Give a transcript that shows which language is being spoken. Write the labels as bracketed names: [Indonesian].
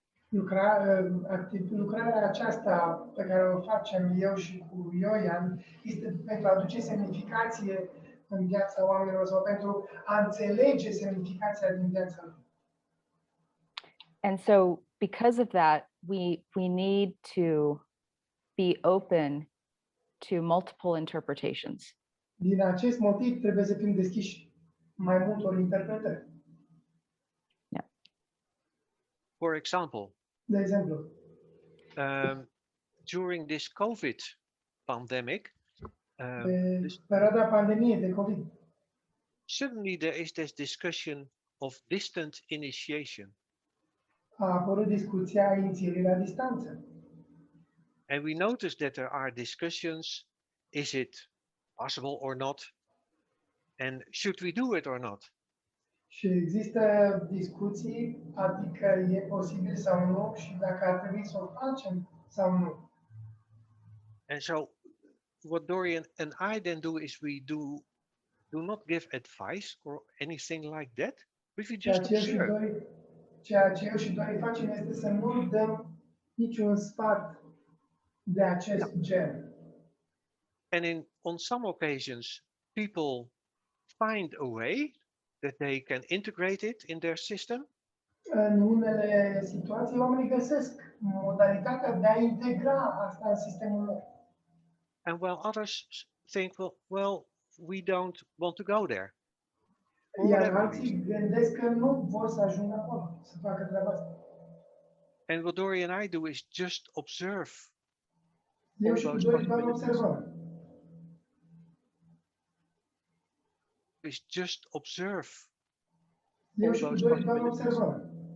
[Romanian] Lucrarea aceasta pe care o facem eu și cu Jojan este pentru a aduce semnificație în viața oamenilor sau pentru a înțelege semnificația din viața lor. [English] And so because of that, we need to be open to multiple interpretations. [Romanian] Din acest motiv trebuie să fim deschiși mai multor interpretări. [English] For example, [Romanian] De exemplu, [English] during this COVID pandemic, [Romanian] pe perioada pandemiei de COVID, [English] suddenly there is this discussion of distant initiation. [Romanian] a apărut discuția inițierii la distanță. [English] And we notice that there are discussions, is it possible or not? And should we do it or not? [Romanian] Și există discuții, adică e posibil sau nu și dacă ar trebui să o facem sau nu. [English] And so what Dorian and I then do is we do not give advice or anything like that, but we just observe. [Romanian] Ceea ce eu și Dori facem este să nu dăm niciun sfat de acest gen. [English] And on some occasions, people find a way that they can integrate it in their system. [Romanian] În unele situații, oamenii găsesc modalitatea de a integra asta în sistemul lor. [English] And while others think, well, we don't want to go there. [Romanian] Iar alții gândesc că nu vor să ajungă acolo, să facă treaba asta. [English] And what Dori and I do is just observe. [Romanian] Eu și Dori doar observăm. [English] Is just observe. [Romanian] Eu și Dori doar observăm.